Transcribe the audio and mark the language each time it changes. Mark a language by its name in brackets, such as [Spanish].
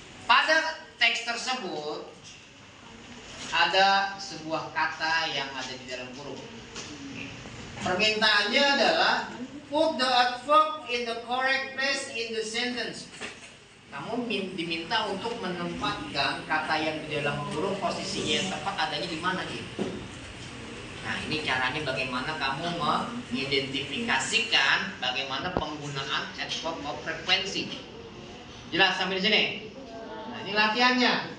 [Indonesian] Pada teks tersebut ada sebuah kata yang ada di dalam kurung. Permintaannya adalah [English] put the adverb in the correct place in the sentence. [Indonesian] Kamu diminta untuk menempatkan kata yang di dalam kurung posisinya yang tepat adanya di mana dia. Nah, ini caranya bagaimana kamu mengidentifikasikan bagaimana penggunaan adverb of frekuensi. Jelas sampai di sini? Nah, ini latihannya.